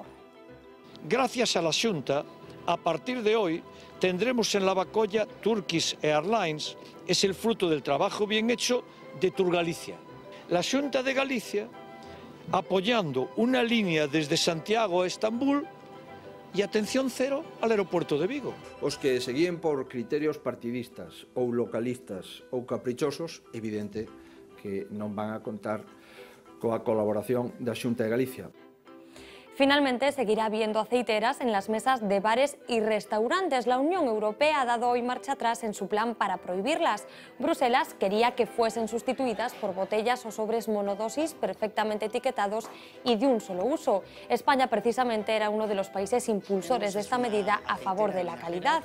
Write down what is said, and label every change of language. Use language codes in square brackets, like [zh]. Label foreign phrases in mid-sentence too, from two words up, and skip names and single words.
[es] Gracias a la Xunta, a partir de hoy tendremos en Lavacolla Turkish Airlines. Es el fruto del trabajo bien hecho de Turgalicia. La Xunta de Galicia apoyando una línea desde Santiago a Estambul e atención cero al aeropuerto de Vigo. [gl] Os que seguían por criterios partidistas ou localistas ou caprichosos, evidente que non van a contar coa colaboración da Xunta de Galicia. [es] Finalmente seguirá habiendo aceiteras en las mesas de bares y restaurantes. La Unión Europea ha dado hoy marcha atrás en su plan para prohibirlas. Bruselas quería que fuesen sustituidas por botellas o sobres monodosis perfectamente etiquetados y de un solo uso. España precisamente era uno de los países impulsores de esta medida a favor de la calidad.